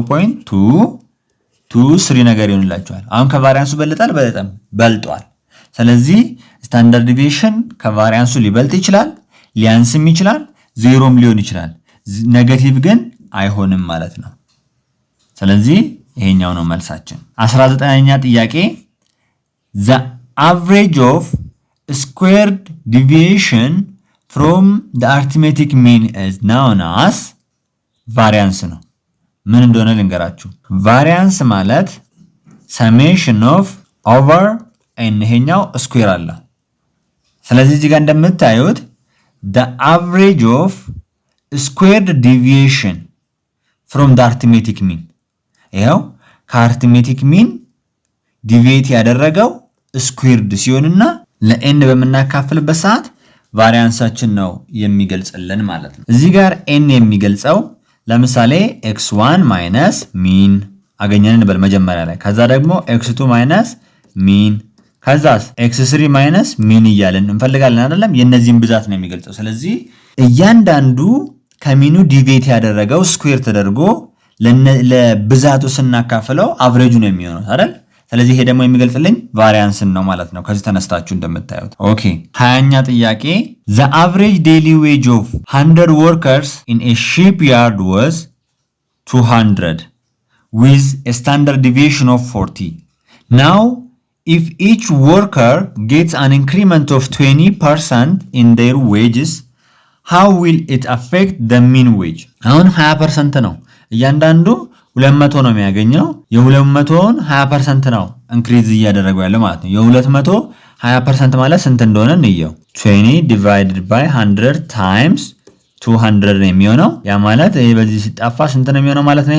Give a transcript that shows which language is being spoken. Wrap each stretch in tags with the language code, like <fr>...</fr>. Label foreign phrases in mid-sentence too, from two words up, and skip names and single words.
<am>0.223 ነገር ይሆንላችኋል። አሁን ከቫሪያንሱ በልጧል። ስለዚህ ስታንዳርድ ዲቪዬሽን ከቫሪያንሱ ሊበልጥ ይችላል፣ ሊያንስም ይችላል፣ ዜሮም ሊሆን ይችላል። ኔጌቲቭ ግን አይሆንም ማለት ነው። ስለዚህ ይሄኛው ነው መልሳችን።</am> <en>19ኛ ጥያቄ the average of squared deviation from the arithmetic mean is known as variance</en> <am>ነው። ምን እንደሆነ ልንገራችሁ።</am> <en>variance</en> <am>ማለት</am> <en>summation of over n</en> <am>ይሄኛው ስኩዌር አለ። ስለዚህ እዚህ ጋር እንደምታዩት</am> <en>the average of squared deviation from the arithmetic mean</en> <am>ይሄው ከአርithmetic mean ዲቪዬት ያደረገው ስኩዌርድ ሲሆንና ለኤን በመናካፍልበት ሰዓት ቫሪያንሳችን ነው የሚገልጽልን ማለት ነው። እዚህ ጋር ኤን የሚገልጸው ለምሳሌ</am> <en>x1 minus mean</en> <am>አገኘን እንበል መጀመሪያ ላይ። ከዛ ደግሞ</am> <en>x2 minus mean፣</en> <am>ከዛስ</am> <en>x3 minus mean</en> <am>እያልን እንፈልጋለን አይደለም? የነዚህን ብዛት ነው የሚገልጸው። ስለዚህ እያንዳንዱ ከሚኑ ዲቪዬት ያደረገው ስኩዌር ተደርጎ ለብዛቱ ስናካፍለው አቨሬጁ ነው የሚሆነው አይደል? ስለዚህ ይሄ ደግሞ የሚገልጽልኝ ቫሪያንስን ነው ማለት ነው። ከዚህ ተነስታችሁ እንደምታዩት። ኦኬ 20ኛ ጥያቄ</am> <en>the average daily wage of 100 workers in a shipyard was 200 with a standard deviation of 40. Now if each worker gets an increment of 20% in their wages, how will it affect the mean wage?</en> <am>አሁን 20% ነው እያንዳንዱ 200 ነው የሚያገኘው። የ200ን 20% ነው ኢንክሪዝ እያደረገው ያለው ማለት ነው። የ200 20% ማለት ስንት እንደሆነ እንየው።</am> <en>20 divided by 100 times 200</en> <am>ነው የሚሆነው። ያ ማለት ይሄ በዚህ ሲጣፋ ስንት ነው የሚሆነው ማለት ነው?</am>